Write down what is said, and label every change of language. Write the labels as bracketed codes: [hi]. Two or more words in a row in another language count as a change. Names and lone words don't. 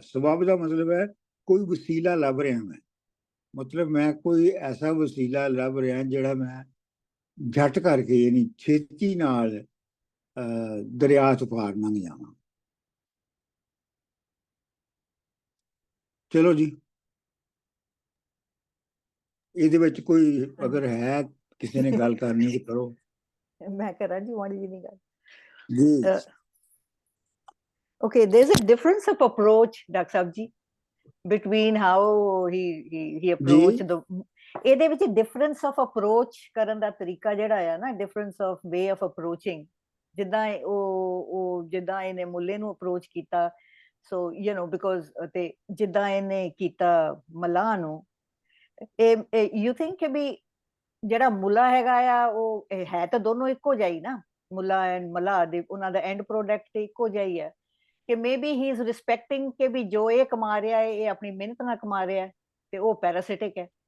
[pa] ਸਬਬ ਦਾ ਮਤਲਬ ਹੈ ਕੋਈ ਵਸੀਲਾ ਲੱਭ ਰਿਹਾ ਮੈਂ, ਮਤਲਬ ਮੈਂ ਕੋਈ ਐਸਾ ਵਸੀਲਾ ਲੱਭ ਰਿਹਾ ਜਿਹੜਾ ਮੈਂ ਝਟ ਕਰਕੇ ਯਾਨੀ ਛੇਤੀ ਨਾਲ ਦਰਿਆ ਤੋਂ ਪਾਰ ਲੰਘ ਜਾਵਾਂ। ਚਲੋ ਜੀ, ਇਹਦੇ ਵਿੱਚ ਕੋਈ ਅਗਰ ਹੈ ਕਿਸੇ ਨੇ ਗੱਲ ਕਰਨੀ ਤੇ ਕਰੋ। ਮੈਂ ਕਰਾਂ ਜੀ ਮਾੜੀ ਜਿਹੀ ਗੱਲ ਜੀ। [en] Okay, there's a difference of approach, Dr. Sahab ji, between how he approached the, [pa] ਇਹਦੇ ਵਿੱਚ [en] difference of approach [pa] ਕਰਨ ਦਾ ਤਰੀਕਾ ਜਿਹੜਾ ਆ ਨਾ, [en] difference of way of approaching, [pa] ਜਿੱਦਾਂ ਜਿੱਦਾਂ ਇਹਨੇ ਮੁੱਲੇ ਨੂੰ ਅਪਰੋਚ ਕੀਤਾ, [en] so you know because, [pa] ਤੇ ਜਿੱਦਾਂ ਇਹਨੇ ਕੀਤਾ ਮਲਾਹ ਨੂੰ, [en] you think [pa] ਕਿ ਵੀ ਜਿਹੜਾ ਮੁੱਲਾ ਹੈਗਾ ਆ ਉਹ ਹੈ ਤਾਂ ਦੋਨੋਂ ਇੱਕੋ ਜਿਹਾ ਹੀ ਨਾ, ਮੁੱਲਾ ਐਂਡ ਮਲਾਹ ਦੇ ਉਹਨਾਂ ਦਾ [en] end product [pa] ਇੱਕੋ ਜਿਹਾ ਹੀ ਹੈ, ਕਿ [en] maybe he is respecting [pa] ਕਿ ਵੀ ਜੋ ਇਹ ਕਮਾ ਰਿਹਾ ਹੈ ਇਹ ਆਪਣੀ ਮਿਹਨਤ ਨਾਲ ਕਮਾ ਰਿਹਾ ਹੈ ਤੇ ਉਹ ਪੈਰਾਸਿਟਿਕ ਹੈ।